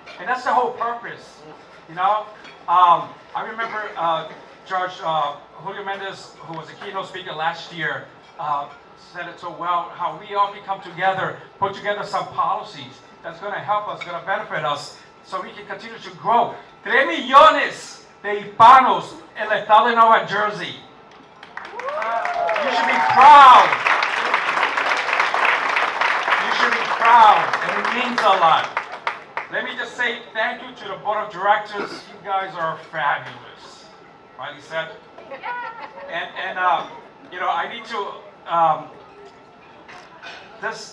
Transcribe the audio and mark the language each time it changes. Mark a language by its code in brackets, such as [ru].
[en] And that's the whole purpose, I remember George Julio Mendez, who was a keynote speaker last year, said it so well, how we all can come together, put together some policies that's going to help us, going to benefit us, so we can continue to grow. [es] 3 millones de hispanos en el estado de Nueva Jersey. [en] You should be proud. You should be proud, and it means a lot. Let me just say thank you to the board of directors. You guys are fabulous. Right, he said. And I need to.